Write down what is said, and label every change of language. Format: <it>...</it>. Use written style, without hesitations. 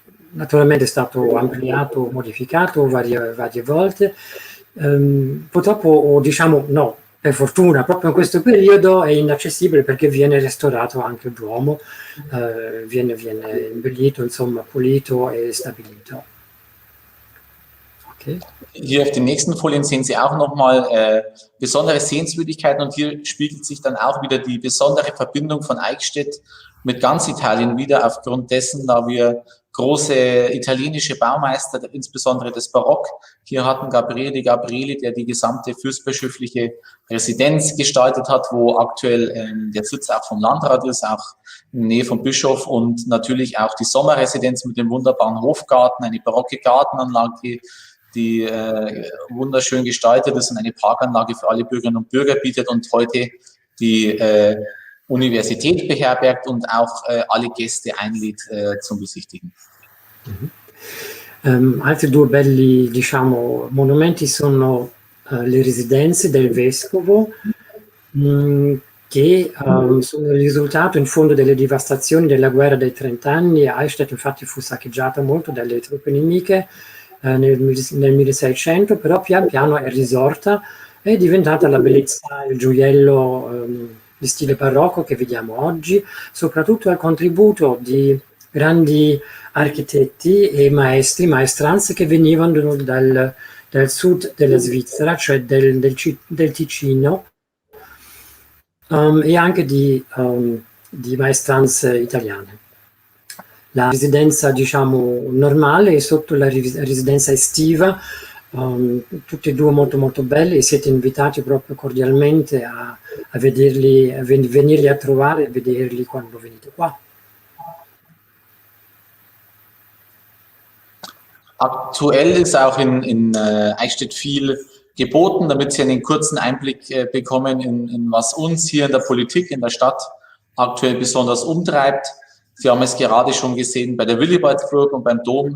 <it>Naturalmente è stato ampliato, modificato varie volte. Purtroppo, o diciamo no, per fortuna, proprio in questo periodo è inaccessibile perché viene restaurato anche il Duomo, viene imbellito, insomma, pulito e stabilito. Okay.</it> <de>Hier auf den nächsten Folien sehen Sie auch nochmal besondere Sehenswürdigkeiten und hier spiegelt sich dann auch wieder die besondere Verbindung von Eichstätt mit ganz Italien wieder, aufgrund dessen, da wir große italienische Baumeister, insbesondere des Barock, hier hatten Gabriele di Gabrieli, der die gesamte fürstbischöfliche Residenz gestaltet hat, wo aktuell der Sitz auch vom Landrat ist, auch in der Nähe vom Bischof, und natürlich auch die Sommerresidenz mit dem wunderbaren Hofgarten, eine barocke Gartenanlage, die wunderschön gestaltet ist und eine Parkanlage für alle Bürgerinnen und Bürger bietet und heute die Universität beherbergt und auch alle Gäste einlädt zum Besichtigen.</de> <it>Altri due belli, diciamo, monumenti sono le residenze del vescovo, che sono il risultato in fondo delle devastazioni della guerra dei 30 anni. Eichstätt infatti fu saccheggiata molto dalle truppe nemiche nel 1600, però pian piano è risorta, è diventata la bellezza, il gioiello di stile barocco che vediamo oggi, soprattutto al contributo di grandi architetti e maestranze che venivano dal sud della Svizzera, cioè del Ticino, e anche di maestranze italiane. La residenza, diciamo, normale è sotto la residenza estiva, tutti e due molto molto belli, e siete invitati proprio cordialmente a vederli, venirli a trovare e vederli quando venite qua.</it> <de>Aktuell ist auch in Eichstätt viel geboten, damit Sie einen kurzen Einblick bekommen, in was uns hier in der Politik, in der Stadt aktuell besonders umtreibt. Sie haben es gerade schon gesehen bei der Willibaldsburg und beim Dom.</de>